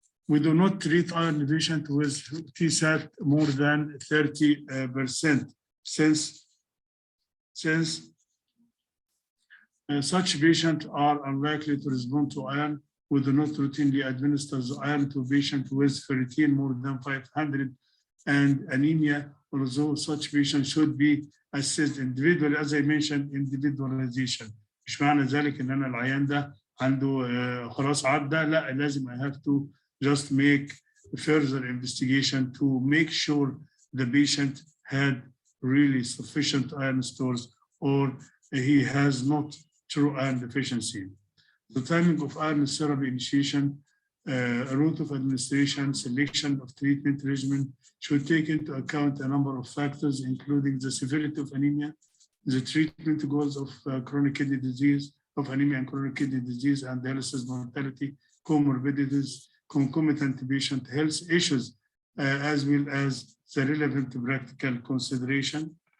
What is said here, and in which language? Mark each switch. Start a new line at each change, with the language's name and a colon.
English: We do not treat iron deficient with TSAT more than 30%, since such patients are unlikely to respond to iron. We do not routinely administer the iron to patients with ferritin more than 500 and anemia, although such patients should be assessed individually. As I mentioned, individualization.
Arabic: مش معنى ذلك ان انا العيان ده عنده خلاص عدى، لا، لازم
English: I have to just make further investigation to make sure the patient had really sufficient iron stores or he has not true iron deficiency. The timing of iron therapy initiation, route of administration, selection of treatment regimen should take into account a number of factors, including the severity of anemia, the treatment goals of chronic kidney disease, of anemia and chronic kidney disease, and dialysis mortality, comorbidities, concomitant patient health issues, as well as the relevant practical consideration.